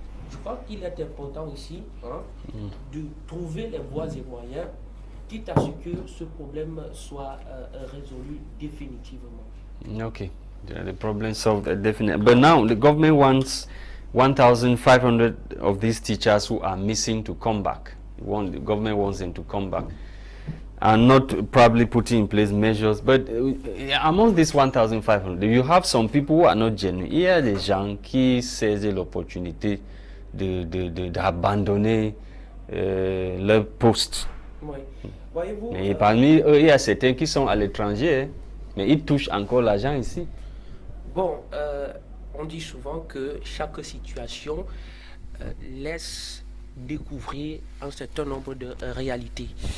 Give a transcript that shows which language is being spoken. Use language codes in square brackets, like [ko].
[fr] Je crois qu'il est important ici de trouver les voies et moyens, quitte à ce que ce problème soit résolu définitivement. [en] Okay, the problem solved definitely. But now the government wants 1,500 of these teachers who are missing to come back. The government wants them to come back. And not probably putting in place measures. But among these 1,500, you have some people who are not genuine. [fr] Il y a des gens qui saisissent l'opportunité d'abandonner leur poste. Oui. Voyez-vous, mais parmi eux, il y a certains qui sont à l'étranger, hein, mais ils touchent encore l'argent ici. Bon, on dit souvent que chaque situation laisse découvrir un certain nombre de réalités.